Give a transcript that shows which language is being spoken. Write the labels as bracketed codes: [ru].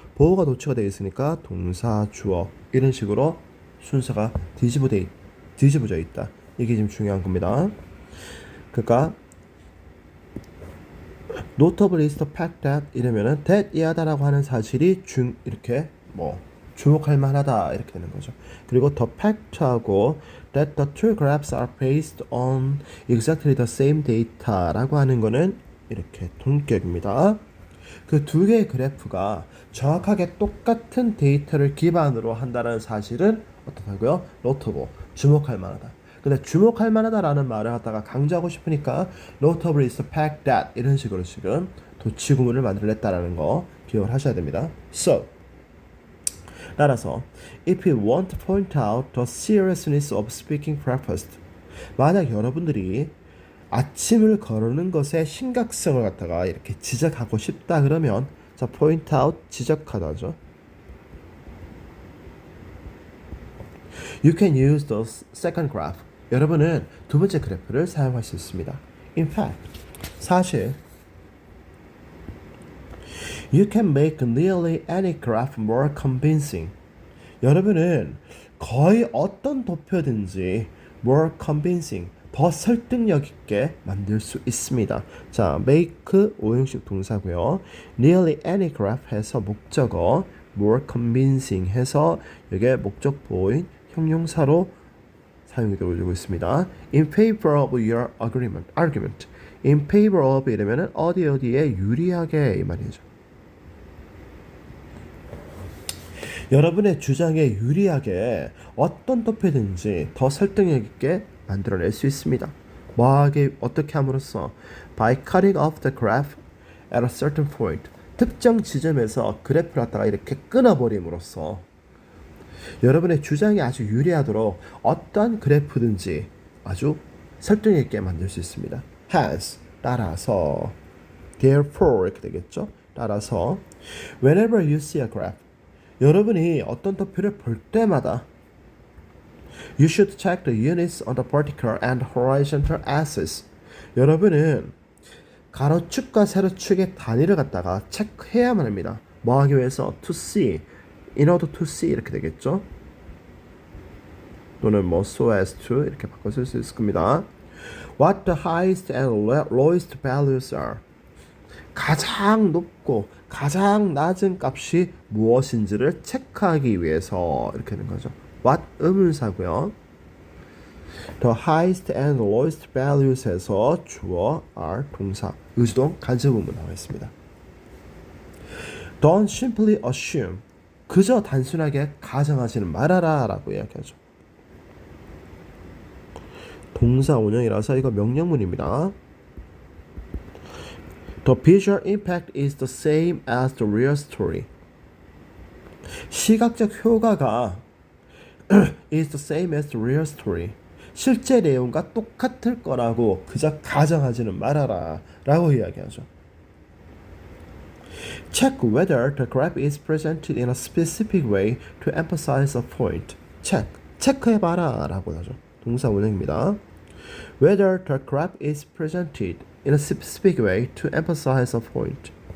[ko] 보호가 도치가 되어 있으니까 동사, 주어 이런 식으로 순서가 뒤집어져 있다. 이게 지금 중요한 겁니다. 그러니까 [en] notable is the fact that [ko] 이러면은 that 이하다라고 하는 사실이 이렇게 뭐 주목할 만하다 이렇게 되는 거죠. [en] 그리고 the fact하고 that the two graphs are based on exactly the same data [ko] 라고 하는 거는 이렇게 동격입니다. 그 두 개의 그래프가 정확하게 똑같은 데이터를 기반으로 한다는 사실은 어떻다고요? notable, 주목할 만하다. 근데 주목할 만하다라는 말을 갖다가 강조하고 싶으니까 [en] notable is the fact that [ko] 이런 식으로 지금 도치구문을 만들어냈다라는 거 기억을 하셔야 됩니다. So 따라서 [en] if you want to point out the seriousness of speaking breakfast [ko] 만약 여러분들이 아침을 거르는 것의 심각성을 갖다가 이렇게 지적하고 싶다 그러면 자 point out 지적하다죠. [en] You can use the second graph. [ko] 여러분은 두 번째 그래프를 사용할 수 있습니다. [en] In fact, [ko] 사실 [en] You can make nearly any graph more convincing. [ko] 여러분은 거의 어떤 도표든지 [en] more convincing, [ko] 더 설득력 있게 만들 수 있습니다. 자, make 오형식 동사고요. nearly any graph 해서 목적어, more convincing 해서 이게 목적 보호인 형용사로 사용이 되고 있습니다. [en] In favor of your argument. [ko] In favor of 이러면은 어디에 유리하게 이 말이죠. 여러분의 주장에 유리하게 어떤 도표든지 더 설득력 있게 만들어낼 수 있습니다. 뭐하게 어떻게 함으로써 [en] by cutting off the graph at a certain point [ko] 특정 지점에서 그래프를 갖다가 이렇게 끊어버림으로써 여러분의 주장이 아주 유리하도록 어떤 그래프든지 아주 설득력 있게 만들 수 있습니다. Hence 따라서 therefore 이렇게 되겠죠. 따라서 [en] whenever you see a graph [ko] 여러분이 어떤 도표를 볼 때마다 [en] You should check the units on the vertical and horizontal axis. [ko] 여러분은 가로축과 세로축의 단위를 갖다가 체크해야만 합니다. 뭐 하기 위해서? [en] To see, in order to see [ko] 이렇게 되겠죠. 또는 뭐 so as to 이렇게 바꿔 쓸 수 있을 겁니다. [en] What the highest and lowest values are. [ko] 가장 높고 가장 낮은 값이 무엇인지를 체크하기 위해서 이렇게 되는 거죠. What 의문사고요. [en] The highest and lowest values [ko] 에서 주어 are 동사 의주동 간접의문 나와 있습니다. [en] Don't simply assume [ko] 그저 단순하게 가정하지는 말아라 라고 이야기하죠. 동사 원형이라서 이거 명령문입니다. [en] The visual impact is the same as the real story. [ko] 시각적 효과가 [en] is the same as the real story. [ko] 실제 내용과 똑같을 거라고 그저 가정하지는 말아라 라고 이야기하죠. [en] Check whether the graph is presented in a specific way to emphasize a point. [ko] 체크해봐라 라고 하죠. 동사 원형입니다. [en] Whether the graph is presented in a specific way to emphasize a point.